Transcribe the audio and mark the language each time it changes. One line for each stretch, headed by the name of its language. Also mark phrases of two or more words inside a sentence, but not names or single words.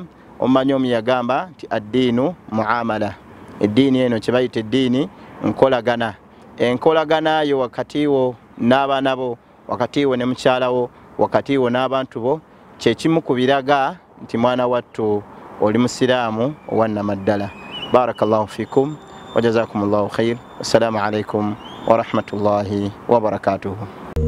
Ganda: Omanyi omu yagamba nti
Arabic: الدين معاملة.
Ganda: Eddiini eno kye bayita eddiini nkolagana. Enkolagana yo wakati wo n'abaana bo, wakati wo ne mukyala wo, wakati wo n'abantu bo kyekimu ku biraga nti mwana wattu oli musiraamu owannamaddala.
Arabic: بارك الله فيكم وجزاكم الله خير. السلام عليكم ورحمة الله وبركاته.